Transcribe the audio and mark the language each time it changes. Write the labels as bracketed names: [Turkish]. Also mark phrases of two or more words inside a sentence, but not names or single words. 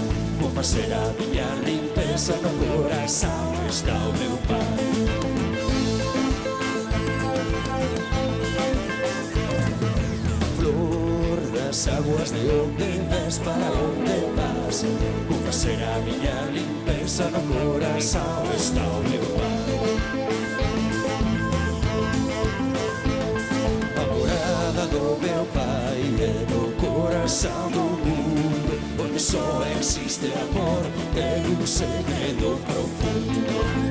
[Galician] Vou facer a miña limpeza no corazón, está o meu pai. Flor das aguas de onde ves para onde vas. Vou facer a miña limpeza no corazón, está o meu pai. [Portuguese] Do meu pai é no coração do mundo, onde só existe amor, tem um segredo profundo.